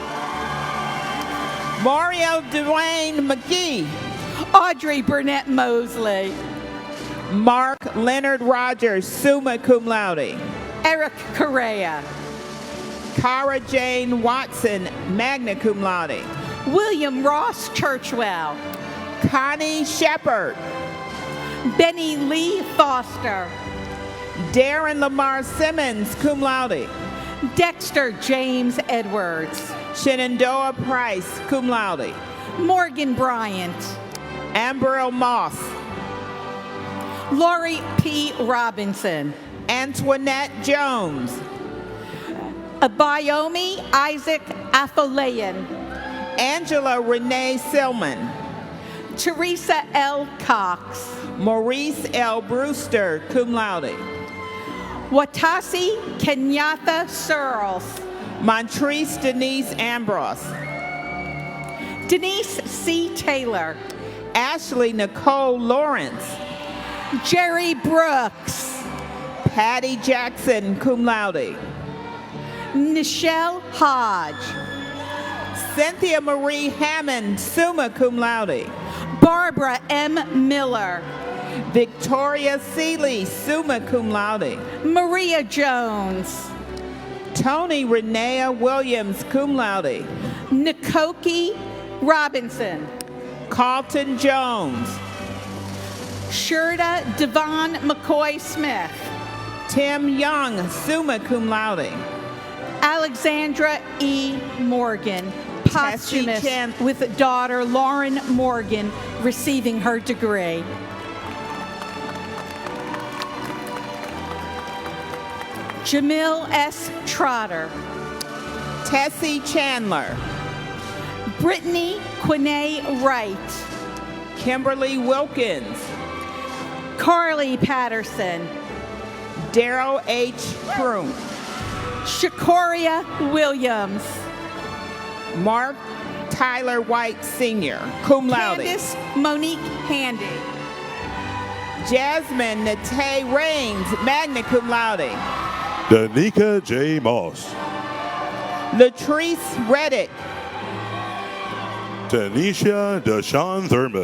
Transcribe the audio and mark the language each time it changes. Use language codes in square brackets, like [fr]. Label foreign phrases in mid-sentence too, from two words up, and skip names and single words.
[en] Mario Dwayne McGee. Audrey Burnett Mosley. Mark Leonard Rogers, [la] summa cum laude. [en] Eric Correa. Cara Jane Watson, [la] magna cum laude. [en] William Ross Churchwell. Connie Shepard. Benny Lee Foster. Darren Lamar Simmons, [la] cum laude. [en] Dexter James Edwards. Shenandoah Price, [la] cum laude. [en] Morgan Bryant. Amberil Moss. Lori P. Robinson. Antoinette Jones. Abayomi Isaac Afolayan. Angela Renee Silman. Teresa L. Cox. Maurice L. Brewster, [la] cum laude. [en] Watasi Kenyatta Searles. Montrese Denise Ambrose. Denise C. Taylor. Ashley Nicole Lawrence. Jerry Brooks. Patty Jackson, [la] cum laude. [en] Nichelle Hodge. Cynthia Marie Hammond, [la] summa cum laude. [en] Barbara M. Miller. Victoria Seeley, [la] summa cum laude. [en] Maria Jones. Tony Renea Williams, [la] cum laude. [en] Nikoki Robinson. Carlton Jones. Shirda Devon McCoy Smith. Tim Young, [la] summa cum laude. [en] Alexandra E. Morgan, posthumous with daughter Lauren Morgan receiving her degree. Jamil S. Trotter. Tessie Chandler. Brittany Quinay Wright. Kimberly Wilkins. Carly Patterson. Daryl H. Kroom. Shakoria Williams. Mark Tyler White Sr., [la] cum laude. [en] Candace Monique Handy. Jasmine Nate Rains, [la] magna cum laude. [en] Danica J. Moss. Latrice Reddick. Tanisha Deshawn Thurman.